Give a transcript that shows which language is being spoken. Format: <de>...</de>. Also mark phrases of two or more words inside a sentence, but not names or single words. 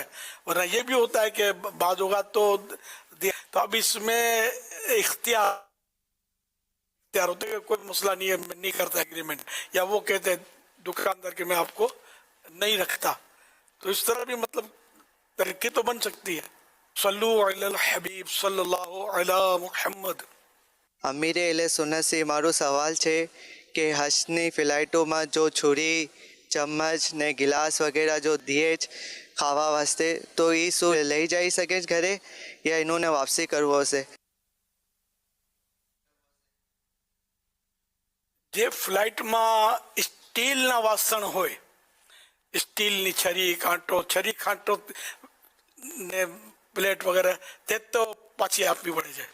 <ur>ورنہ یہ بھی ہوتا ہے کہ بعض اوقات تو اب اس میں اختیار ہوتا ہے کہ کوئی مسئلہ نہیں ہے، میں نہیں کرتا ایگریمنٹ، یا وہ کہتے ہیں دکاندار کہ میں آپ کو نہیں رکھتا. تو اس طرح بھی مطلب ترقی تو بن سکتی ہے.</ur> <ar>صلو علی الحبیب صلی اللہ علی محمد.</ar> <gu>અમીર એલે સુન્નત से મારો સવાલ છે કે હજની ફ્લાઇટોમાં જો છુરી ચમચ ને ગિલાસ વગેરે જો દીએ જ ખાવા વાસ્તે તો એ શું લઈ જઈ શકે છે ઘરે યા એનું વાપસી કરવો હશે? જે ફ્લાઇટમાં સ્ટીલના વાસણ હોય, સ્ટીલની છરી કાંટો ને પ્લેટ વગેરે તે તો પાછી આપવી પડે છે.</gu>